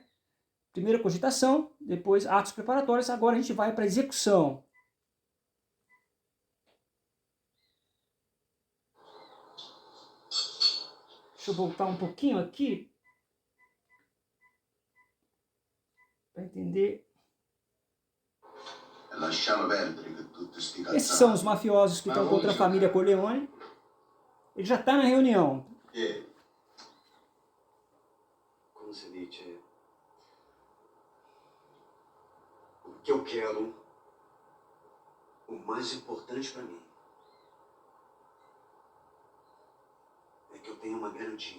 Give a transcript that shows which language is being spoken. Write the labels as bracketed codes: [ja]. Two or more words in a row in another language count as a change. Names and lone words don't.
[pt] Primeiro cogitação, depois atos preparatórios, agora a gente vai para a execução. Deixa eu voltar um pouquinho aqui para entender. [it] Lasciamo perdere che tutti sti cazzati. [pt] Esses são os mafiosos que estão contra a família Corleone. Ele já está na reunião. Como se diz? O que eu quero, o mais importante para mim, é que eu tenha uma garantia.